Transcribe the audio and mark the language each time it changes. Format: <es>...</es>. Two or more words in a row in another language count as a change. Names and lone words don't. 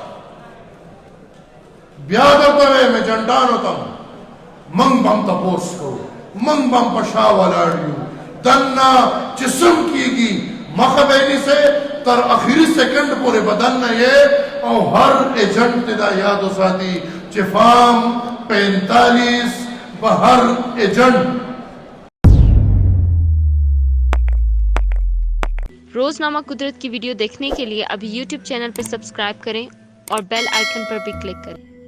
<ps>بیا درته وایم ایجنټانو ته موږ به هم تپوس کوو، موږ به هم په شا ولاړ یو، دننه چې سم کېږي مخه به یې نیسئ تر اخري سیکنډ پورې به دننه یې او هر ایجنټ ته دا یاد وساتي چې فارم 45 په هر ایجنټ.</ps> <hi>रोजनामा कुदरत की वीडियो देखने के लिए अभी YouTube चैनल पर सब्सक्राइब करें और</hi> <en>bell icon</en> <hi>पर भी क्लिक करें.</hi>